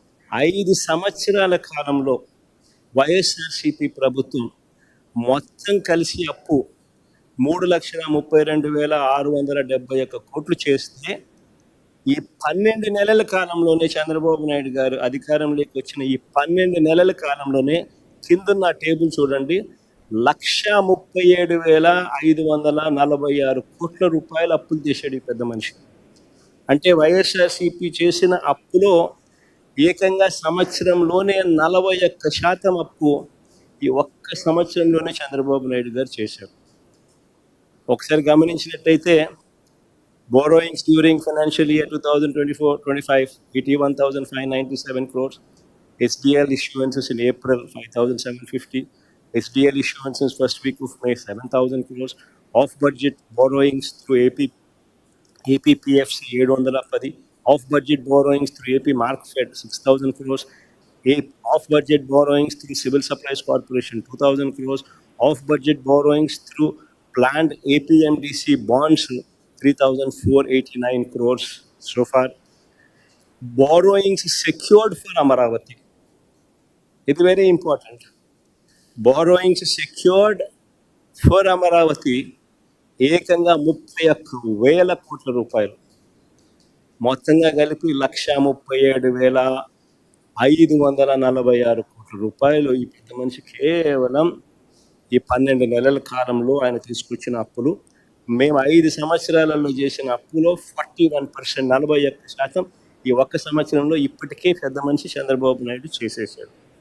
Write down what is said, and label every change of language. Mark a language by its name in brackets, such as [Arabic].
[Telugu] 5 సంవత్సరాల కాలంలో వైఎస్ఆర్సీపీ ప్రభుత్వం మొత్తం కలిసి అప్పు 3,32,671 కోట్లు చేస్తే ఈ 12 నెలల కాలంలోనే చంద్రబాబు నాయుడు గారు అధికారంలోకి వచ్చిన ఈ 12 నెలల కాలంలోనే కిందన్న టేబుల్ చూడండి, 1,37,546 కోట్ల రూపాయలు అప్పులు చేశాడు ఈ పెద్ద మనిషి. అంటే వైఎస్ఆర్సీపీ చేసిన అప్పులో ఏకంగా సంవత్సరంలోనే 41% అప్పు ఈ ఒక్క సంవత్సరంలోనే చంద్రబాబు నాయుడు గారు చేశారు. ఒకసారి గమనించినట్టయితే [English] borrowings during financial year 2024-25 hit 1,597 crores. SDL issuances in April 5,750. SDL issuances first week of May 7,000 crores. Off budget borrowings through APPFC 710. Off budget borrowings through AP Markfed 6,000 crores. Off budget borrowings through Civil Supplies Corporation 2,000 crores. Off budget borrowings through planned APMDC bonds 3,489 crores so far. Borrowings secured for Amaravati. It's very important. Borrowings secured for Amaravati [Telugu] ఏకంగా 31,000 కోట్ల రూపాయలు. మొత్తంగా కలిపి 1,37,546 కోట్ల రూపాయలు ఈ పెద్ద మనిషి కేవలం ఈ 12 నెలల కాలంలో ఆయన తీసుకొచ్చిన అప్పులు. మేము 5 సంవత్సరాలలో చేసిన అప్పులో 41%, 41% ఈ ఒక్క సంవత్సరంలో ఇప్పటికే పెద్ద మనిషి చంద్రబాబు నాయుడు చేసేసాడు.